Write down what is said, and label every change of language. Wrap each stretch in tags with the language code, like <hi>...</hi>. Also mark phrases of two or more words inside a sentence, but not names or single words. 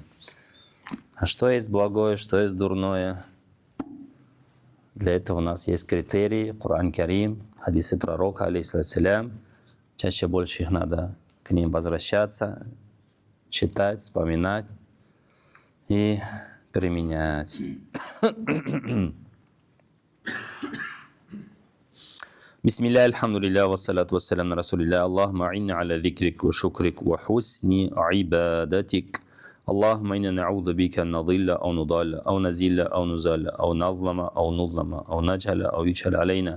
<ru>А что есть благое, что есть дурное? Для этого у нас есть критерии, Коран Карим, хадисы пророка, алейхиссалям. Чаще больше их надо к ним возвращаться, читать, вспоминать и применять.</ru> <ar>بسم الله الحمد لله والصلاة والسلام على رسول الله. اللهم إنا على ذكرك وشكرك وحسن عبادتك. اللهم إنا نعوذ بك أن نضل أو نضل أو نزل أو نزل أو نظلم أو نظلم أو نجهل أو يجهل علينا.</ar>